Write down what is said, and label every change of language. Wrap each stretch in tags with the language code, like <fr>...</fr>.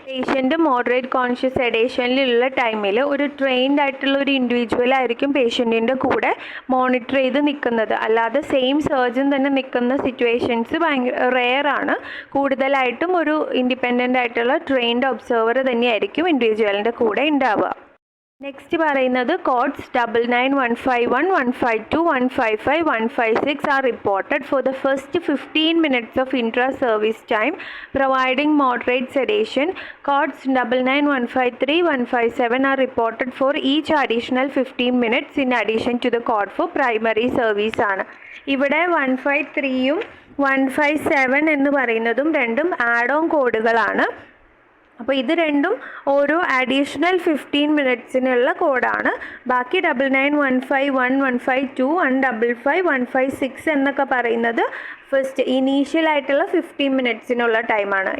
<ml>Patient moderate conscious സെഡേഷനിലുള്ള ടൈമിൽ ഒരു trained ആയിട്ടുള്ള ഒരു ഇൻഡിവിജ്വൽ ആയിരിക്കും പേഷ്യൻറ്റിൻ്റെ കൂടെ മോണിറ്റർ ചെയ്ത് നിൽക്കുന്നത്. അല്ലാതെ സെയിം സർജൻ തന്നെ നിൽക്കുന്ന സിറ്റുവേഷൻസ് ഭയങ്കര റെയറാണ്. കൂടുതലായിട്ടും ഒരു ഇൻഡിപെൻഡൻ്റ് ആയിട്ടുള്ള ട്രെയിൻഡ് ഒബ്സർവർ തന്നെയായിരിക്കും ഇൻഡിവിജ്വലിൻ്റെ കൂടെ ഉണ്ടാവുക. നെക്സ്റ്റ് പറയുന്നത്</ml> <en>Codes 99151, 152, 155, 156 are reported for the first 15 minutes of intra-service time providing moderate sedation. Codes 99153, 157 are reported for each additional 15 minutes in addition to the code for primary service</en> <ml>ആണ്. ഇവിടെ 153യും 157 എന്ന് പറയുന്നതും രണ്ടും add on കോഡുകളാണ്. അപ്പോൾ ഇത് രണ്ടും ഓരോ അഡീഷണൽ 15 മിനിറ്റ്സിനുള്ള കോഡാണ്. ബാക്കി 99151, 152, 155, 156 എന്നൊക്കെ പറയുന്നത് ഫസ്റ്റ് ഇനീഷ്യൽ ആയിട്ടുള്ള 15 മിനിറ്റ്സിനുള്ള ടൈമാണ്.</ml>